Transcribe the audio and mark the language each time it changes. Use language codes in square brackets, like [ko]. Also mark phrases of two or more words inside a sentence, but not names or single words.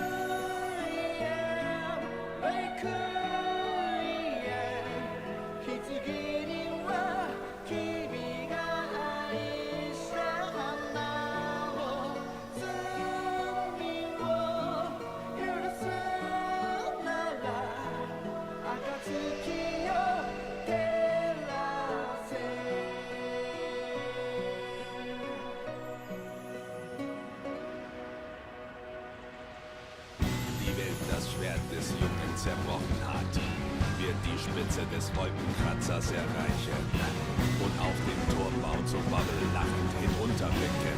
[ja] エムレクイエム棺には君が愛した花を罪を許すなら暁よ照らせ [de] Die Welt das Schwert des Jungen zerbrochen hat, wird die Spitze des Wolkenkratzers erreichen und auf den Turmbau zu Bobble lachend hinunterblicken.